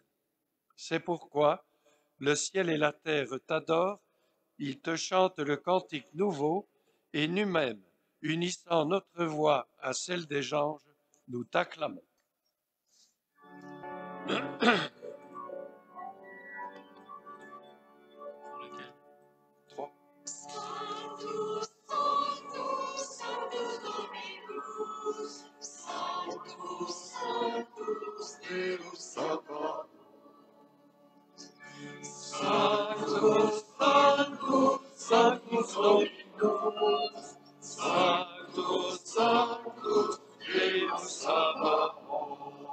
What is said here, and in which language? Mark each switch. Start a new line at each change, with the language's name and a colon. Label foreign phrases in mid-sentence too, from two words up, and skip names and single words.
French: C'est pourquoi le ciel et la terre t'adorent, ils te chantent le cantique nouveau, et nous-mêmes, unissant notre voix à celle des anges, nous t'acclamons. Trois.
Latin: Sanctus, Sanctus, Sanctus Dominus, Sanctus, Sanctus Deus Sabaoth. Sanctus, Sanctus, Sanctus Dominus, Sanctus, Sanctus Deus Sabaoth.